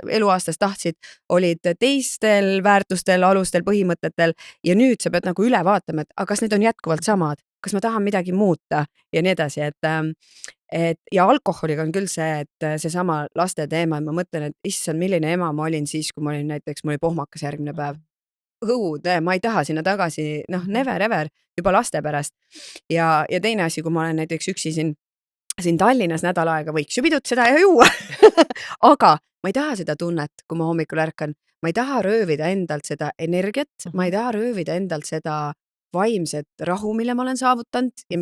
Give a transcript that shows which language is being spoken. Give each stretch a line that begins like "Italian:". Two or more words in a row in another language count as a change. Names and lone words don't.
Estonian: eluaastas tahtsid, olid teistel väärtustel, alustel, põhimõtetel ja nüüd sa pead nagu üle vaatama, et aga kas need on jätkuvalt samad, kas ma tahan midagi muuta ja nii edasi, et ja alkoholiga on küll see, et seesama laste teema, et ma mõtlen, et issand, milline ema ma olin siis, kui ma olin näiteks, mul oli pohmakas järgmine päev. Õud, ma ei taha sinna tagasi, noh, Mhm.
English: never ever,
Estonian: juba laste pärast. ja teine asi, kui ma olen näiteks üksi siin Tallinnas nädal aega, võiks ju pidutseda ja juua aga ma ei taha seda tunnet, kui ma hommikul ärkan. Ma ei taha röövida endalt seda energiat, ma ei Mhm. taha röövida endalt seda vaimset rahu, mille ma olen saavutanud ja